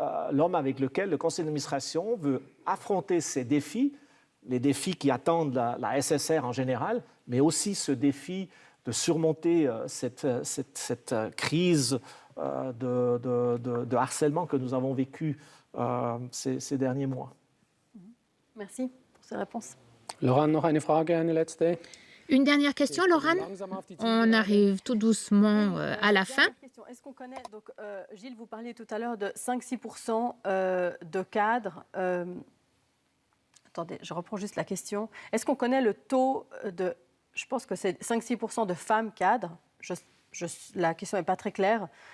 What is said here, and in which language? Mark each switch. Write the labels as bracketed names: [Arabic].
[French] l'homme avec lequel le conseil d'administration veut affronter ces défis, les défis qui attendent la SSR en général, mais aussi ce défi de surmonter cette crise de harcèlement que nous avons vécu ces derniers mois. Merci pour ces réponses. [German] Laurent, noch eine Frage, eine letzte. [French] Une dernière question, Laurent. On arrive tout doucement à la fin. Est-ce qu'on connaît, donc, Gilles, vous parliez tout à l'heure de 5-6% de cadres. Attendez, je reprends juste la question. Est-ce qu'on connaît le taux de... Je pense que c'est 5-6% de femmes cadres. La question n'est pas très claire.